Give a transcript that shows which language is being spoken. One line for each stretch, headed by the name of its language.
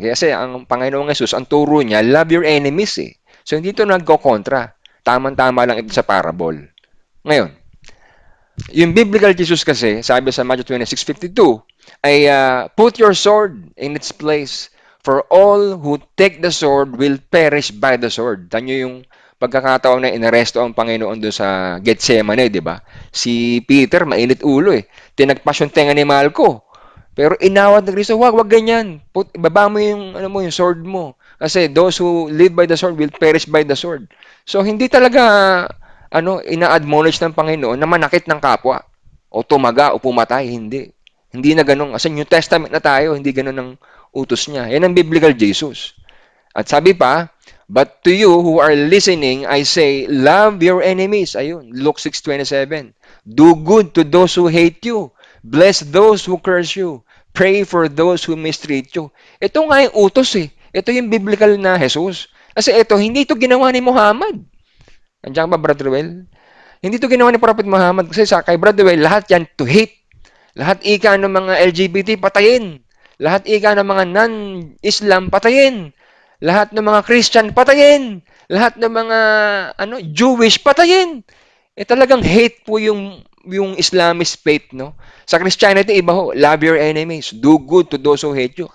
Filipino: Kasi ang Panginoong Yesus, ang turo niya,
English: love your enemies
Filipino: eh. So, hindi ito nagko-kontra. Tama-tama lang ito sa parable. Ngayon, yung biblical Jesus kasi, sabi sa
English: Matthew 26:52, ay put your sword in its place, for all who take the sword will perish by the sword.
Filipino: Tanyo yung pagkakataon na inaresto ang Panginoon doon sa Gethsemane, di ba? Si Peter, mainit ulo eh. Tinagpas yung tenga ni Malco. Pero inawat ni Kristo, wag ganyan. Ibaba mo yung, yung sword mo.
English: Kasi those who live by the sword will perish by the sword.
Filipino: So, hindi talaga, ina-admonish ng Panginoon na manakit ng kapwa. O tumaga, o pumatay. Hindi. Hindi na ganun. Kasi New Testament na tayo, hindi ganun ang utos niya. Yan ang biblical Jesus. At sabi pa,
English: but to you who are listening, I say, love your enemies. Ayun, Luke 6:27. Do good to those who hate you. Bless those who curse you. Pray for those who mistreat you.
Filipino: Ito nga yung utos eh. Ito yung biblical na Jesus. Kasi ito, hindi ito ginawa ni Muhammad. Andiyan ba, Brother Well? Hindi ito ginawa ni Prophet Muhammad. Kasi kay Brother Well, lahat yan to hate. Lahat ika ng mga LGBT, patayin. Lahat ika ng mga non-Islam, patayin. Lahat ng mga Christian, patayin. Lahat ng mga Jewish, patayin. Talagang hate po yung Islamist faith, no?
English: Sa Christianity,
Filipino: iba ho,
English: love your enemies, do good to those who hate you.